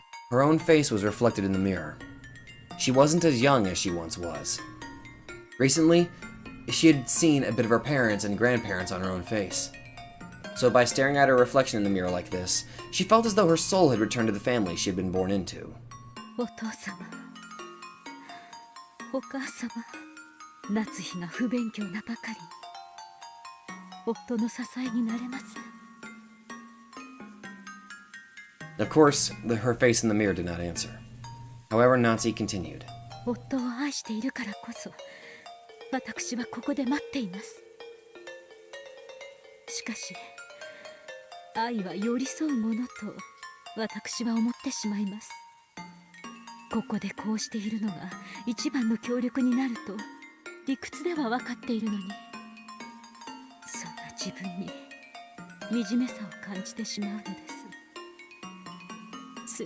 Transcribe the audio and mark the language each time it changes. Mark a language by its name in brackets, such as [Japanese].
[English] Her own face was reflected in the mirror. She wasn't as young as she once was. Recently, she had seen a bit of her parents and grandparents on her own face. So by staring at her reflection in the mirror like this, she felt as though her soul had returned to the family she had been born into. [Japanese] お父様、お母様、夏日が不勉強なばかりに夫の支えになれます。 [English] Of course, her face in the mirror did not answer. However, Natsuhi continued. [Japanese] 夫を愛しているからこそ、私はここで待っています。しかし、愛は寄り添うものと私は思ってしまいます。ここでこうしているのが一番の協力になると理屈では分かっているのに、そんな自分に惨めさを感じてしまうのです。